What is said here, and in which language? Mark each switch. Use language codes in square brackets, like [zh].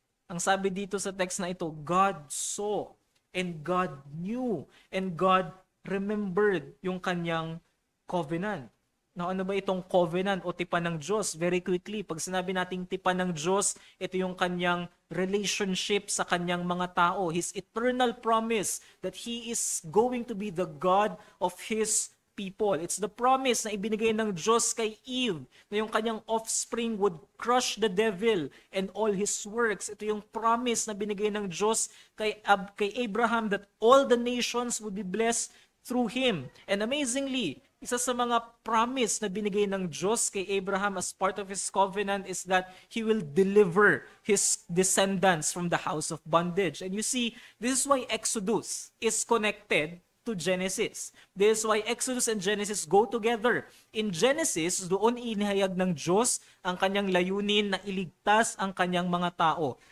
[tl] Ang sabi dito sa text na ito, [en] God saw and God knew and God remembered [tl] yung kanyang covenant. Now, ano ba itong covenant o tipan ng Diyos? [en] Very quickly, [tl] pag sinabi nating tipan ng Diyos, ito yung kanyang relationship sa kanyang mga tao. [en] His eternal promise that He is going to be the God of His people. It's the promise [tl] na ibinigay ng Diyos kay Eve na yung kanyang [en] offspring would crush the devil and all his works. [tl] Ito yung promise na binigay ng Diyos kay Abraham [en] that all the nations would be blessed through him. And amazingly, [tl] isa sa mga promise na binigay ng Diyos kay Abraham [en] as part of His covenant is that He will deliver His descendants from the house of bondage. And you see, this is why Exodus is connected to Genesis. This is why Exodus and Genesis go together. [tl] In Genesis, doon inihayag ng Diyos ang kanyang layunin na iligtas ang kanyang mga tao.